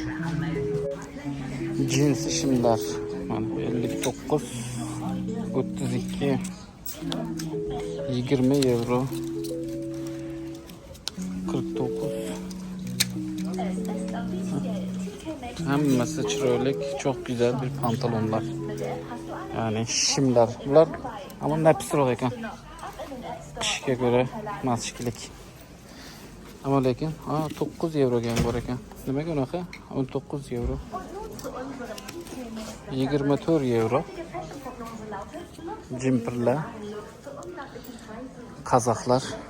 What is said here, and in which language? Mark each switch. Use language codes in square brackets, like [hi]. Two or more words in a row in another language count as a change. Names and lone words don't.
[uz] Jins shimlar mana 59, 32, 20 euro, 49. Hammasi chiroyli, [tr] çok güzel bir pantolonlar. [uz] Yani shimlar. Bular ama napsroq ekan. Qishga ko'ra mashkilik. Ama lekin 9 euroga ham bor ekan. Nimaga unaqa? 19 euro. 24 euro. Jimperlar. Qazoqlar.